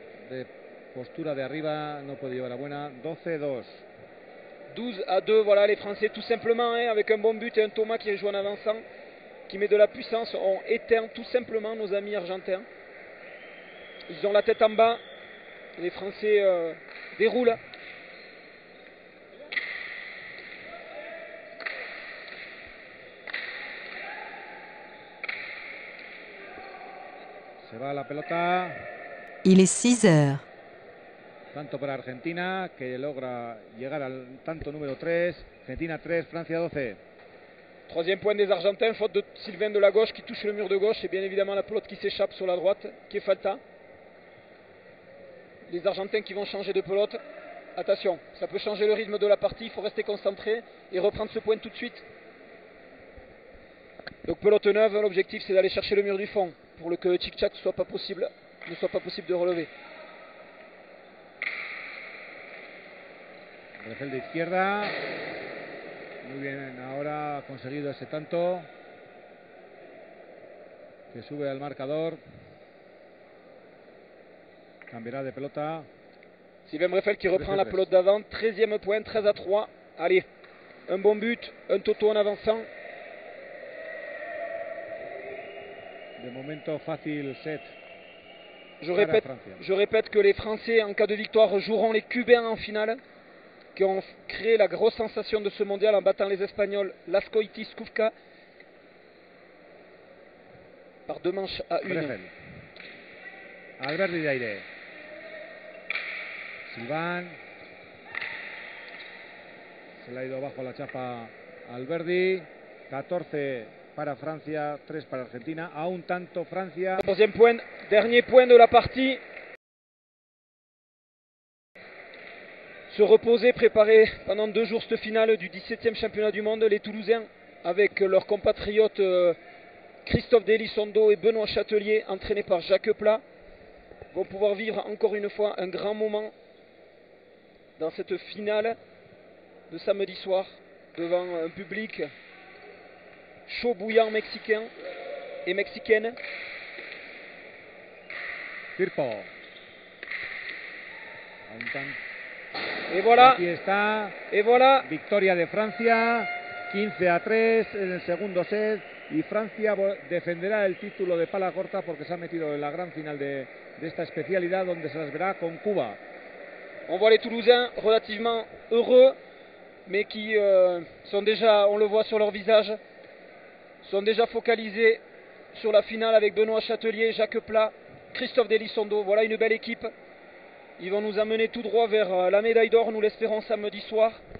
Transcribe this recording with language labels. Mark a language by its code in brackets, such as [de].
[es] De postura de arriba no puede llevar a buena. 12-2. [fr] 12-2, voilà les Français tout simplement, hein, avec un bon but et un Thomas qui joue en avançant, qui met de la puissance, ont éteint tout simplement nos amis argentins. Ils ont la tête en bas. Les Français déroulent. [es] Se va la pelota. [fr] Il est 6 heures. [es] Tanto para Argentina, que logra llegar al tanto número 3. Argentina 3, Francia 12. [fr] Troisième point des Argentins, faute de Sylvain de la gauche qui touche le mur de gauche et bien évidemment la pelote qui s'échappe sur la droite, qui est Falta. Les Argentins qui vont changer de pelote. Attention, ça peut changer le rythme de la partie, il faut rester concentré et reprendre ce point tout de suite. Donc pelote neuve, l'objectif c'est d'aller chercher le mur du fond pour que le tic-tac ne soit pas possible de relever. [es] Refel de izquierda. Muy bien, ahora ha conseguido ese tanto que sube al marcador. Cambiará de pelota. [fr] Sylvain Breffel qui reprend la pelote d'avant. 13e point, 13-3. Allez, un bon but, un toto en avançant. [es] De momento fácil set. [fr] Je répète que les Français, en cas de victoire, joueront les Cubains en finale, qui ont créé la grosse sensation de ce mondial en battant les Espagnols Lascoitis Skufka par 2 manches à 1. [es] Alberdi de aire. Silván. Se le ha ido bajo la chapa a Alberdi. 14 para Francia, 3 para Argentina. A un tanto Francia. [fr] Troisième point, dernier point de la partie. Se reposer, préparer pendant 2 jours cette finale du 17e championnat du monde, les Toulousains, avec leurs compatriotes Christophe Delissondo et Benoît Châtelier, entraînés par Jacques Plat, vont pouvoir vivre encore une fois un grand moment dans cette finale de samedi soir, devant un public chaud bouillant mexicain et mexicaine. Firpo. Et voilà. [es] Victoria de Francia, 15-3 en el segundo set. Y Francia defenderá el título de pala corta porque se ha metido en la gran final de esta especialidad donde se las verá con Cuba. [fr] On voit les Toulousains relativement heureux, mais qui sont déjà, on le voit sur leur visage, sont déjà focalisés sur la finale avec Benoît Châtelier, Jacques Plat, Christophe Delissondo. Voilà une belle équipe. Ils vont nous amener tout droit vers la médaille d'or, nous l'espérons samedi soir.